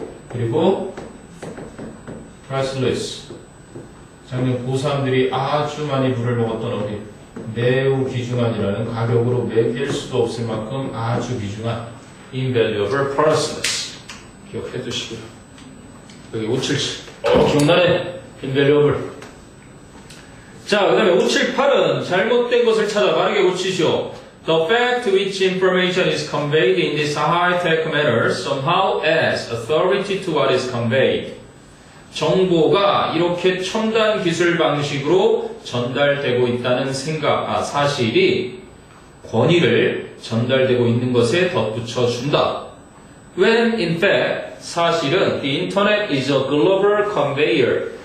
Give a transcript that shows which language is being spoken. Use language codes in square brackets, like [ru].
[ko] 그리고 priceless. 작년 고3들이 아주 많이 불을 먹었던 어디 매우 귀중한이라는 가격으로 매길 수도 없을 만큼 아주 귀중한 invaluable, priceless. 기억해 두시고요. 여기 577. 기억나네. invaluable. 자, 그 다음에 578은 잘못된 것을 찾아 바르게 고치시오. [en] The fact which information is conveyed in this high-tech manner somehow adds authority to what is conveyed. [ko] 정보가 이렇게 첨단 기술 방식으로 전달되고 있다는 사실이 권위를 전달되고 있는 것에 덧붙여 준다. [en] When in fact, [ko] 사실은 [en] the internet is a global conveyor.